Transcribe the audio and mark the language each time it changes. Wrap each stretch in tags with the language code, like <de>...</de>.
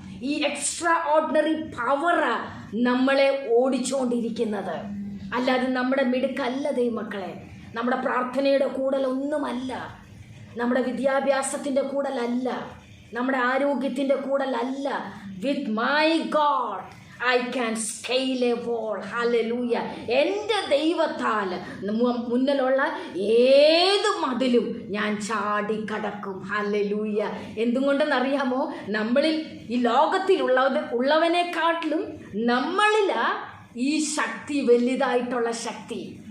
<ml>ഈ extra ordinary പവറാ നമ്മളെ ഓടിച്ചുകൊണ്ടിരിക്കുന്നത്. അല്ലാതെ നമ്മുടെ മിടുക്കല്ല ദൈവമക്കളെ, നമ്മുടെ പ്രാർത്ഥനയുടെ കൂടലൊന്നുമല്ല, നമ്മുടെ വിദ്യാഭ്യാസത്തിൻ്റെ കൂടലല്ല, നമ്മുടെ ആരോഗ്യത്തിൻ്റെ കൂടലല്ല.</ml> <en>With my God I can scale a wall. Hallelujah.</en> <ml>എൻ്റെ ദൈവത്താൽ മുന്നിലുള്ള ഏത് മതിലും ഞാൻ ചാടിക്കടക്കും. ഹല്ലേലൂയ. എന്തുകൊണ്ടെന്നറിയാമോ? നമ്മളിൽ ഈ ലോകത്തിലുള്ളവനെക്കാട്ടിലും നമ്മളിലാ ഈ ശക്തി, വലുതായിട്ടുള്ള ശക്തി.</ml>